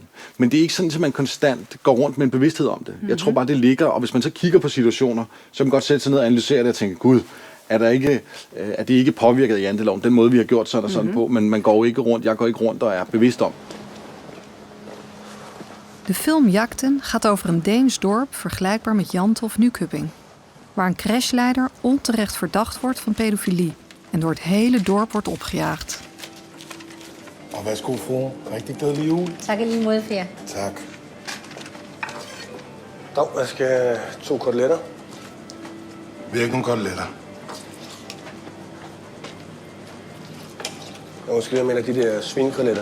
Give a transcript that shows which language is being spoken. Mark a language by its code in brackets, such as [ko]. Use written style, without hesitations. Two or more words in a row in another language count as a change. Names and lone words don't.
[da] Men det er ikke sådan, at man konstant går rundt med en bevidsthed om det. Jeg tror bare, det ligger, og hvis man så kigger på situationer, så kan man godt sætte sig ned og analysere det og tænke, gud, er det ikke påvirket af janteloven, den måde, vi har gjort sådan og sådan på, men man går ikke rundt, jeg går ikke rundt og er bevidst om. [nl] De film Jagten gaat over een Deens dorp vergelijkbaar met Jante of Nykøbing, waar een crashleider onterecht verdacht wordt van pedofilie en door het hele dorp wordt opgejaagd. [da] Og værsgo, fru. Rigtig glædelig jul. Tak i lige måde, Fia. Tak. Dog, jeg skal have 2 koteletter. Vi har ikke nogen koteletter. Jeg måske jeg mener de der svinekoteletter.